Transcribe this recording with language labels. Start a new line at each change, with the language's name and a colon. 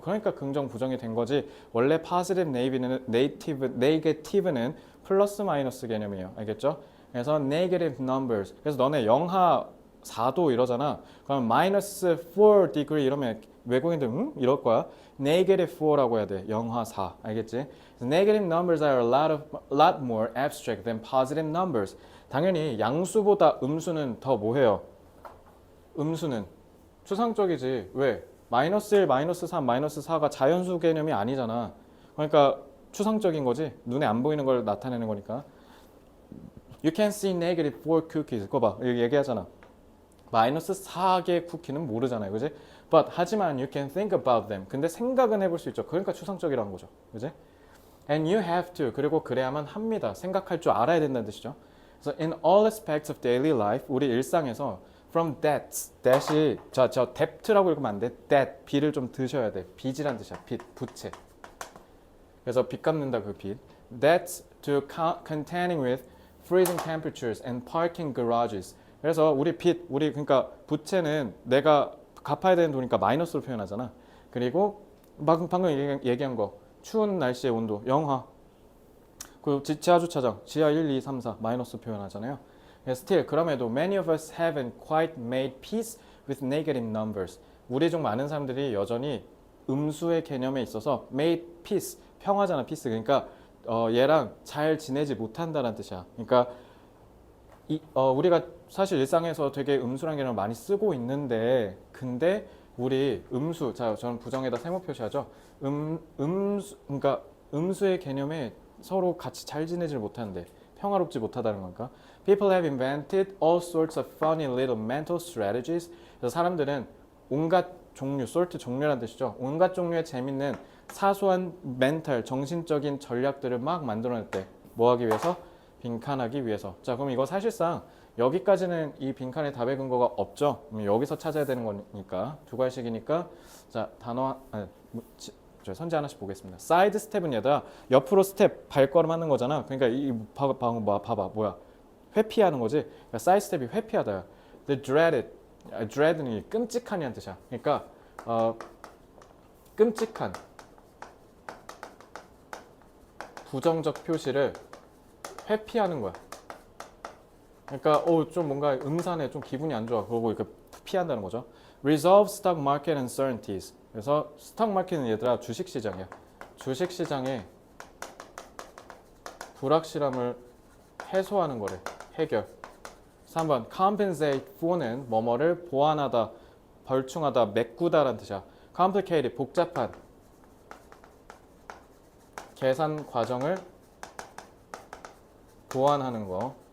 Korean: 그러니까 긍정, 부정이 된 거지. 원래 positive, negative는 플러스 마이너스 개념이에요. 알겠죠? 그래서 negative numbers. 그래서 너네 영하 4도 이러잖아. 그럼
English: minus 4 degree
Korean: 이러면 외국인들 이럴 거야. negative 4라고 해야 돼. 영하 4. 알겠지?
English: Negative numbers are a lot more abstract than positive numbers.
Korean: 당연히 양수보다 음수는 더 뭐해요? 음수는 추상적이지. 왜? 마이너스 1, 마이너스 3, 마이너스 4가 자연수 개념이 아니잖아. 그러니까 추상적인 거지. 눈에 안 보이는 걸 나타내는 거니까.
English: You can see negative 4 cookies.
Korean: 그거 봐. 여기 얘기하잖아. 마이너스 4개의 쿠키는 모르잖아요. 그지?
English: But
Korean: 하지만
English: you can think about them.
Korean: 근데 생각은 해볼 수 있죠. 그러니까 추상적이라는 거죠. 그지?
English: And you have to.
Korean: 그리고 그래야만 합니다. 생각할 줄 알아야 된다는 뜻이죠. 그래서
English: in all aspects of daily life,
Korean: 우리 일상에서
English: from debts,
Korean: debt이 저 debt라고 읽으면 안 돼. debt, 빚을 좀 드셔야 돼. 빚이란 뜻이야. 빚, 부채. 그래서 빚 갚는다 그 빚.
English: Debts to contending with freezing temperatures and parking garages.
Korean: 그래서 우리 그러니까 부채는 내가 갚아야 되는 돈이니까 마이너스로 표현하잖아. 그리고 방금 얘기한 거 추운 날씨의 온도 영하. 그 지하 주차장 지하 1, 2, 3, 4 마이너스 표현하잖아요.
English: Still
Korean: 그럼에도
English: many of us haven't quite made peace with negative numbers.
Korean: 우리 중 많은 사람들이 여전히 음수의 개념에 있어서
English: made peace
Korean: 평화잖아. peace 그러니까 얘랑 잘 지내지 못한다는 뜻이야. 그러니까 우리가 사실 일상에서 되게 음수라는 개념을 많이 쓰고 있는데 근데 우리 음수, 자 저는 부정에다 세모 표시하죠. 그러니까 음수의 개념에 서로 같이 잘 지내질 못하는데 평화롭지 못하다는 건가?
English: People have invented all sorts of funny little mental strategies.
Korean: 그래서 사람들은 온갖 종류, sort 종류라는 뜻이죠. 온갖 종류의 재밌는 사소한 멘탈, 정신적인 전략들을 막 만들어냈대. 뭐 하기 위해서? 빈칸하기 위해서. 자, 그럼 이거 사실상 여기까지는 이 빈칸에 답의 근거가 없죠. 그럼 여기서 찾아야 되는 거니까 두 갈식이니까 자 단어 선지 하나씩 보겠습니다. 사이드 스텝은 얘들아 옆으로 스텝 발걸음 하는 거잖아. 그러니까 이 봐봐 뭐야 회피하는 거지. 그러니까 사이드 스텝이 회피하다야. The dread는 끔찍한이란 뜻이야. 그러니까 끔찍한 부정적 표시를 회피하는 거야. 그러니까 좀 뭔가 음산해, 좀 기분이 안 좋아. 그러고 이렇게 피한다는 거죠.
English: Resolve stock market uncertainties.
Korean: 그래서 스탁 마켓은 얘들아 주식 시장이야. 주식 시장의 불확실함을 해소하는 거래. 해결. 3번 compensate for는 뭐뭐를 보완하다, 벌충하다, 메꾸다라는 뜻이야. complicated 복잡한 계산 과정을 보완하는 거.